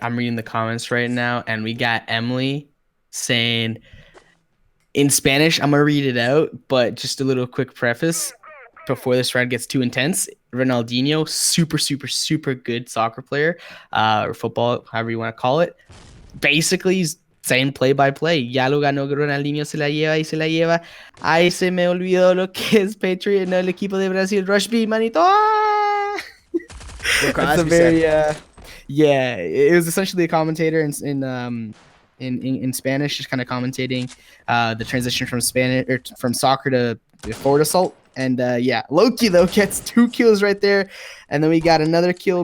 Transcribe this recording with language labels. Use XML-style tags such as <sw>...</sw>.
<en>I'm reading the comments right now, and we got Emily saying in Spanish. I'm gonna read it out, but just a little quick preface before this round gets too intense. Ronaldinho, super good soccer player, or football, however you want to call it. Basically, he's saying play by play.</en> <es>Ya lo ganó Ronaldinho, se la lleva y se la lleva. Ay, se me olvidó lo que es Patriot, no el equipo de Brasil.</es> <en>Rush B, manito. It's a very yeah. It was essentially a commentator in Spanish, just kind of commentating the transition from Spanish or from soccer to forward assault. And yeah, Loki though gets 2 kills right there, and then we got another kill.</en>